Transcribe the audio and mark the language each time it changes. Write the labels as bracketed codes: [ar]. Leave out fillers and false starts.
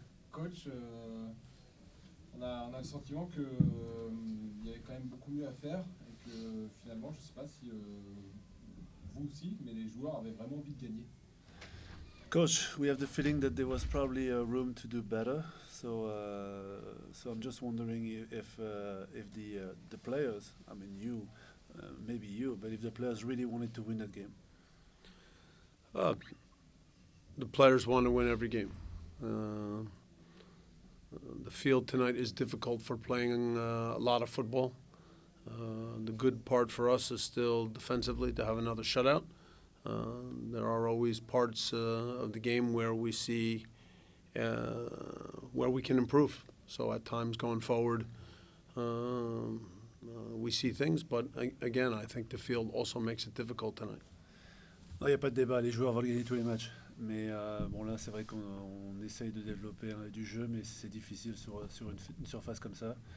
[fr] Coach, on a le sentiment que il y avait quand même beaucoup mieux à faire et que finalement, je ne sais pas si vous aussi, mais les joueurs avaient vraiment envie de gagner. [en] Coach, we have the feeling that there was probably room to do better. So I'm just wondering if the players, I mean you, maybe you, but if the players really wanted to win that game. The players want to win every game. The field tonight is difficult for playing a lot of football. The good part for us is still defensively to have another shutout. There are always parts of the game where we see where we can improve. So at times going forward, we see things, but again, I think the field also makes it difficult tonight. [fr] Non, il n'y a pas de débat, les joueurs veulent gagner tous les matchs. Mais bon, là, c'est vrai qu'on essaye de développer du jeu, mais c'est difficile sur une surface comme ça.